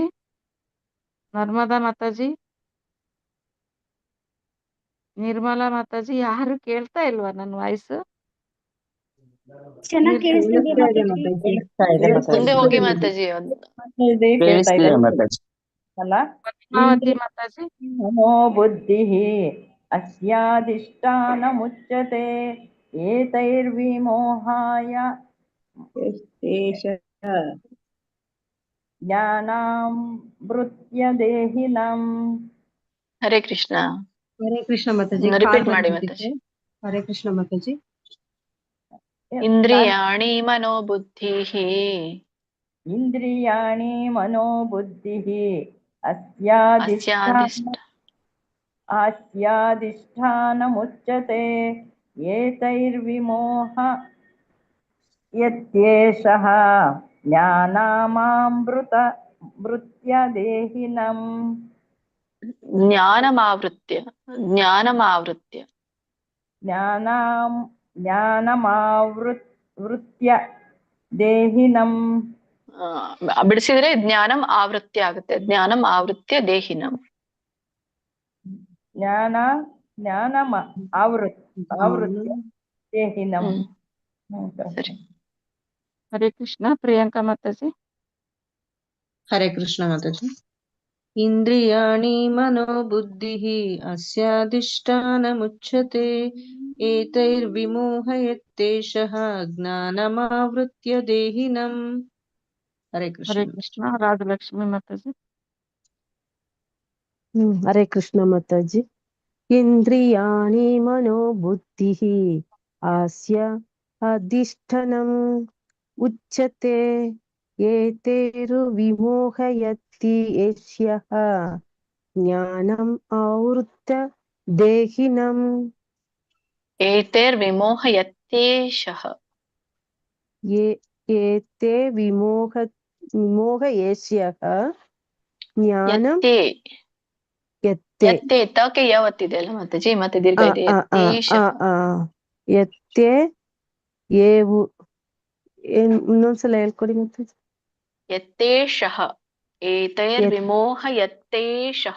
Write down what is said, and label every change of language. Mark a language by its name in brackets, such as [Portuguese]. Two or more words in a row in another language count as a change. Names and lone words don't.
[Kannada] ನರ್ಮದಾ ಮಾತಾಜಿ. ನಿರ್ಮಲಾ ಮಾತಾಜಿ. ಯಾರು ಕೇಳ್ತಾ ಇಲ್ವಾ ನನ್ನ ವಾಯ್ಸ್? ಚೆನ್ನಾಗಿ ಕೇಳಿಸ್ತಿದೆ ಮಾತಾಜಿ. ಮುಂದೆ ಹೋಗಿ ಮಾತಾಜಿ. ಪದ್ಮಾವತಿ ಮಾತಾಜಿ. [Sanskrit] ಮನೋಬುದ್ಧಿ ಅಸ್ಯಾಧಿಷ್ಠಾನ ಮುಚ್ಯತೆ ಏತೈರ್ವಿಮೋಹಾಯ ಜ್ಞಾನಾಮೃತ್ಯ ದೇಹಿನಂ. ಹರೇ ಕೃಷ್ಣ. ಹರೇ ಕೃಷ್ಣ ಮಾತಾಜಿ. [Kannada] ರಿಪೀಟ್ ಮಾಡಿ ಮಾತಾಜಿ. [Sanskrit] ಹರೇ ಕೃಷ್ಣ ಮಾತಾಜಿ. ಇಂದ್ರಿಯಾಣಿ ಮನೋಬುದ್ಧಿ ಇಂದ್ರಿಯಾಣಿ ಮನೋಬುದ್ಧಿ ಅಸ್ಯಾಧಿಷ್ಠಾನ ಮುಚ್ಯತೆ ಏತೈರ್ವಿಮೋಹ ಯತ್ಯೇಷಃ ಜ್ಞಾನಮಾವೃತ್ಯ ದೇಹಿನಂ. ಜ್ಞಾನಮಾವೃತ್ಯ ದೇಹಿನಂ. [Kannada] ಬಿಡಿಸಿದ್ರೆ [Sanskrit] ಜ್ಞಾನಂ ಆವೃತ್ತಿ [Kannada] ಆಗುತ್ತೆ. [Sanskrit] ಜ್ಞಾನಂ ಆವೃತ್ಯ ದೇಹಿನಂ. ಆವೃತ್ಯ ದೇಹಿನಂ. [Kannada] ಸರಿ. [Sanskrit] ಹರೇ ಕೃಷ್ಣ. ಪ್ರಿಯಾಂಕಾ ಮಾತಾಜಿ. ಹರೇ ಕೃಷ್ಣ ಮಾತಾಜಿ. ಇಂದ್ರಿಯಾಣಿ ಮನೋಬುದ್ಧಿ ಅಸ್ಯಾಧಿಷ್ಠಾನ ಮುಚ್ಯತೆ ಏತೈರ್ವಿಮೋಹಯತ್ಯೇಷಃ ಜ್ಞಾನಮಾವೃತ್ಯ ದೇಹಿನಂ. ಹರೇ ಕೃಷ್ಣ. ಹರೇ ಕೃಷ್ಣ. ರಾಜಲಕ್ಷ್ಮಿ ಮಾತಾಜಿ. ಹರೇ ಕೃಷ್ಣ ಮಾತಾಜಿ. ಇಂದ್ರಿಯಾಣಿ ಮನೋಬುದ್ಧಿ ಆಸ್ಯ ಅಧಿಷ್ಠಾನಂ ಉಚ್ಯತೆ ಏತೈರು ವಿಮೋಹಯತಿ ಯಸ್ಯಃ ಜ್ಞಾನಂ ಆವೃತ್ಯ ದೇಹಿನಂ. ಏತೈರ್ವಿಮೋಹಯತ್ಯೇಷಃ. ಏತೆ ವಿಮೋಹಯಸ್ಯಃ ಜ್ಞಾನಂ. [Kannada] ಯತ್ತೆ ತಕ್ಕೆ ಯಾವತ್ತಿದೆ ಅಲ್ಲ ಮಾತಾಜಿ, ಮತ್ತೆ ದೀರ್ಘ ಇದೆ. ಯತ್ತೆ ಏವು. ಇನ್ನೊಂದ್ಸಲ ಹೇಳ್ಕೊಡಿ ಮಾತಾಜಿ. [Sanskrit] ಯತ್ತೇಷಃ. ಏತೈರ್ವಿಮೋಹಯತ್ತೇಷಃ.